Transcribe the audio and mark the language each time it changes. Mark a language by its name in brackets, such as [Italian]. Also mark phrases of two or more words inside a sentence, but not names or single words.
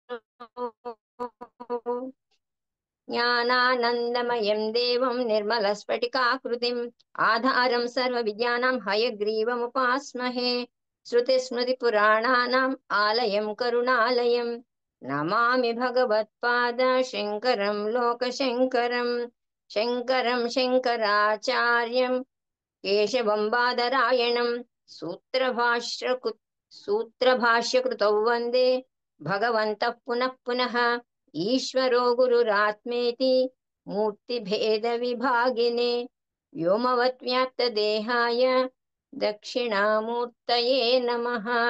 [Sanskrit] జ్ఞానానందమయం దేవం నిర్మలస్ఫటికాకృతిం ఆధారం సర్వవిద్యానాం హయగ్రీవముపాస్మహే. శృతిస్మృతిపురాణానాం ఆలయం కరుణాలయం నమామి భగవత్పాద శంకరం లోకశంకరం. శంకరం శంకరాచార్యం केशवं बादरायणं सूत्रभाष्यकृतौ वन्दे भगवन्तः पुनः पुनः ईश्वरो गुरुरात्मेति मूर्तिभेदविभागिने व्योमवद्व्याप्तदेहाय दक्षिणामूर्तये नमः।